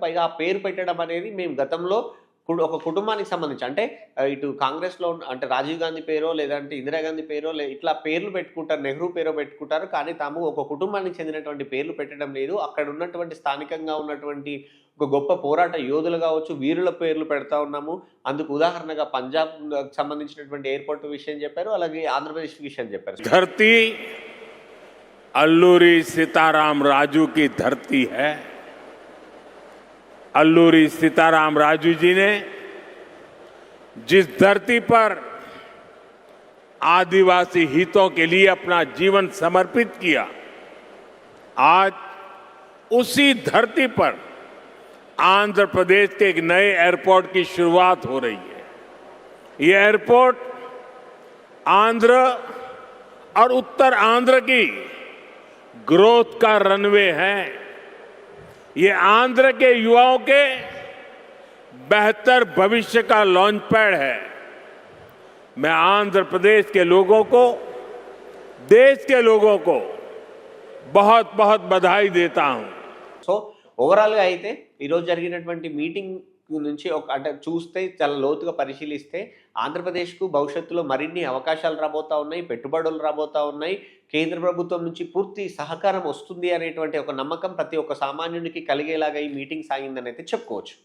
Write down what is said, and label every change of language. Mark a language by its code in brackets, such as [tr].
[te] పైగా ఆ పేరు పెట్టడం అనేది మేము గతంలో ఒక కుటుంబానికి సంబంధించి అంటే ఇటు కాంగ్రెస్లో అంటే రాజీవ్ గాంధీ పేరో లేదంటే ఇందిరాగాంధీ పేరో ఇట్లా పేర్లు పెట్టుకుంటారు, నెహ్రూ పేరో పెట్టుకుంటారు, కానీ తాము ఒక కుటుంబానికి చెందినటువంటి పేర్లు పెట్టడం లేదు. అక్కడ ఉన్నటువంటి స్థానికంగా ఉన్నటువంటి ఒక గొప్ప పోరాట యోధులు కావచ్చు, వీరుల పేర్లు పెడతా ఉన్నాము. అందుకు ఉదాహరణగా పంజాబ్ సంబంధించినటువంటి ఎయిర్పోర్ట్ విషయం చెప్పారు, అలాగే ఆంధ్రప్రదేశ్ విషయం చెప్పారు. [hi] धरती अल्लूरी सीताराम राजू की धरती है। अल्लूरी सीताराम राजू जी ने जिस धरती पर आदिवासी हितों के लिए अपना जीवन समर्पित किया, आज उसी धरती पर आंध्र प्रदेश के एक नए एयरपोर्ट की शुरुआत हो रही है। ये एयरपोर्ट आंध्र और उत्तर आंध्र की ग्रोथ का रनवे है। ये आंध्र के युवाओं के बेहतर भविष्य का लॉन्च पैड है। मैं आंध्र प्रदेश के लोगों को, देश के लोगों को बहुत बहुत बधाई देता हूं। [te] సో ఓవరాల్గా అయితే ఈరోజు జరిగినటువంటి మీటింగ్ నుంచి అంటే చూస్తే చాలా లోతుగా పరిశీలిస్తే ఆంధ్రప్రదేశ్కు భవిష్యత్తులో మరిన్ని అవకాశాలు రాబోతా ఉన్నాయి, పెట్టుబడులు రాబోతా ఉన్నాయి, కేంద్ర ప్రభుత్వం నుంచి పూర్తి సహకారం వస్తుంది అనేటువంటి ఒక నమ్మకం ప్రతి ఒక్క సామాన్యునికి కలిగేలాగా ఈ మీటింగ్ సాగిందని అయితే చెప్పుకోవచ్చు.